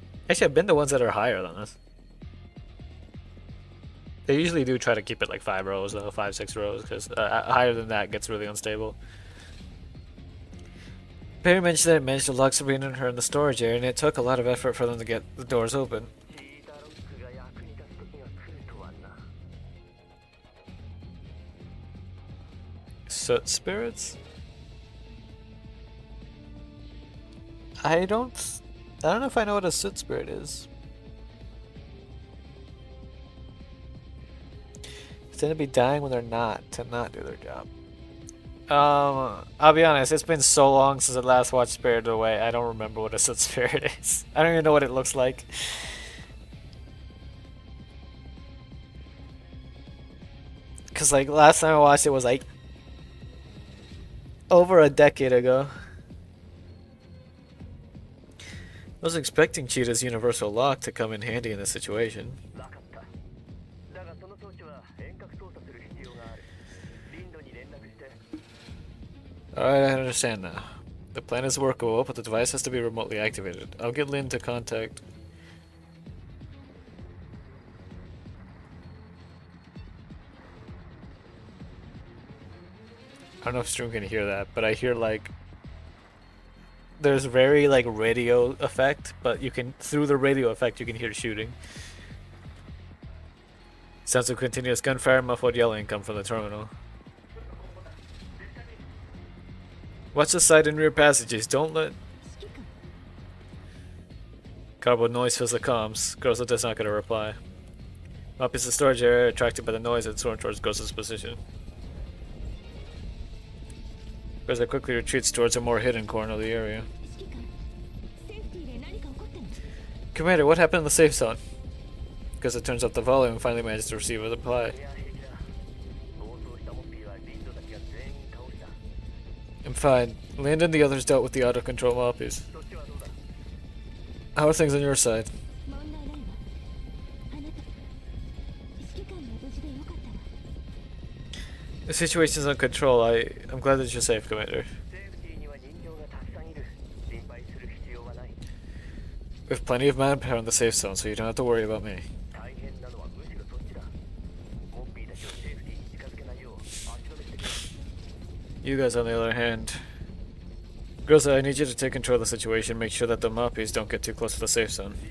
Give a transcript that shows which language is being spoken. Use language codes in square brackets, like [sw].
[en] Actually, I've been to ones that are higher than this. They usually do try to keep it like 5 rows, though, 5, 6 rows, because higher than that gets really unstable. Perry mentioned that it managed to lock Sabrina and her in the storage area, and it took a lot of effort for them to get the doors open. [ja] チーターロックが役に立つ時が来るとはな。 [en] Soot spirits? I don't know if I know what a soot spirit is. They tend to be dying when they're not, to not do their job. I'll be honest, it's been so long since I last watched Spirited Away, I don't remember what a soot spirit is. I don't even know what it looks like. Cause like last time I watched it was like over a decade ago. I was expecting Cheetah's universal lock to come in handy in this situation. [ja] わかった。だがその装置は遠隔操作する必要がある。リンドに連絡して。 [en] Alright, I understand now. The plan is workable, but the device has to be remotely activated. I'll get Lynn to contact. I don't know if stream can hear that, but I hear like there's very like radio effect, but you can through the radio effect you can hear shooting. Sounds of continuous gunfire and muffled yelling come from the terminal. Watch the side and rear passages. Don't let [ja] 指揮官 [en] cardboard noise fills the comms. Groza does not get a reply. Up is the storage area, attracted by the noise and sworn towards Groza's position. Groza quickly retreats towards a more hidden corner of the area. [ja] 指揮官セーフティーで何か起こったの [en] Commander, what happened in the safe zone? Groza turns up the volume and finally manages to receive a reply. [ja] いや平気だ。暴走したモッピーはリンドたちが全員倒した。 [en] I'm fine. Land and the others dealt with the auto control moppies. [ja] そっちはどうだ？ [en] How are things on your side? [ja] 問題ないわあなた指揮官が無事でよかったわ [en] The situation's under control. I'm glad that you're safe, Commander. [ja] セーフティーには人形がたくさんいる。心配する必要はない。 [en] We have plenty of manpower in the safe zone, so you don't have to worry about me. [ja] 大変なのはむしろそっちだ。モッピーたちをセーフティーに近づけないよう足止めしてくれ。 [en] You guys, on the other hand. Groza, I need you to take control of the situation. Make sure that the moppies don't get too close to the safe zone.